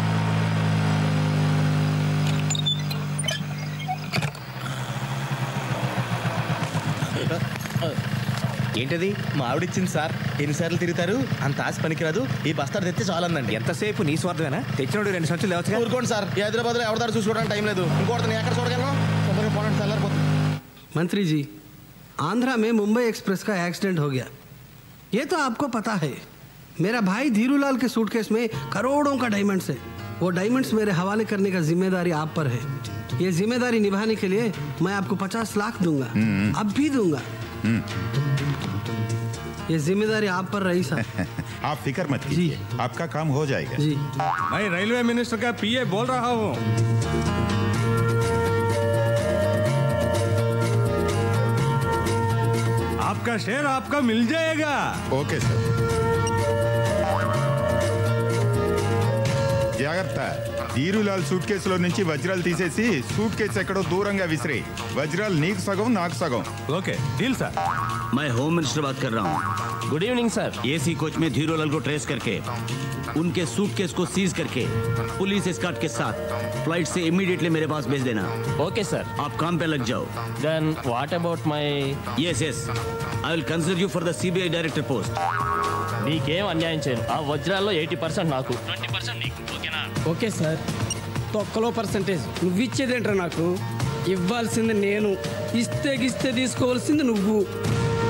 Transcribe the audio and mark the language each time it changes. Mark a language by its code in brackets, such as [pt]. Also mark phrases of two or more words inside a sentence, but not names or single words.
[te] ఏంటది? మా ఆవిడిచ్చింది సార్. ఎన్నిసార్లు తిరుగుతారు, అంత ఆశ పనికిరాదు. ఈ బస్తాడు తెస్తే చాలందండి. ఎంతసేపు నీ స్వార్థమేనా? తెచ్చినోడు 2 సంచులు లేవచ్చు. ఊరుకోండి సార్, ఈ హైదరాబాద్లో ఎవరిదారు చూసుకోవడానికి టైం లేదు. ఇంకోటి నేను ఎక్కడ చూడగలను? తొందరగా పోనండి, తెల్లారిపోతుంది. [hi] मंत्री जी, आंध्रा में मुंबई एक्सप्रेस का एक्सीडेंट हो गया, ये तो आपको पता है. मेरा भाई धीरूलाल के सूटकेस में करोड़ों का डायमंड्स है. वो डायमंड्स मेरे हवाले करने का जिम्मेदारी आप पर है. ये जिम्मेदारी निभाने के लिए मैं आपको 50 लाख दूंगा, अब भी दूंगा. ये जिम्मेदारी आप पर रही साहब. आप फिक्र मत कीजिए, आपका काम हो जाएगा. जी, मैं [en] railway minister [hi] का पीए बोल रहा हूँ. आपका शेयर आपका मिल जाएगा. [en] okay sir. [te] జాగ్రత్త. ధీరులాల్ సూట్ కేసులో నుంచి వజ్రాలు తీసేసి సూట్ కేసు ఎక్కడో దూరంగా విసిరే. వజ్రాలు నీకు సగం, నాకు సగం. [en] okay deal sir. [hi] मैं [en] home minister [hi] बात कर रहा हूँ. [en] good evening sir. AC coach [hi] में धीरूलाल को ट्रेस करके उनके सूटकेस को सीज करके [en] police escort [hi] के साथ फ्लाइट से इमीडिएटली मेरे पास भेज देना. [en] okay sir. [hi] आप काम पे लग जाओ. [en] then what about my? yes yes, I will consider you for the CBI director post. [te] నీకేం అన్యాయం చేయను. ఆ వజ్రాల్లో 80% నాకు, 20% నీకు. ఓకేనా? [en] okay sir. [te] తొక్కలో పర్సంటేజ్ నువ్వు ఇచ్చేదేంట్రా? నాకు ఇవ్వాల్సింది నేను, ఇస్తే తీసుకోవాల్సింది నువ్వు.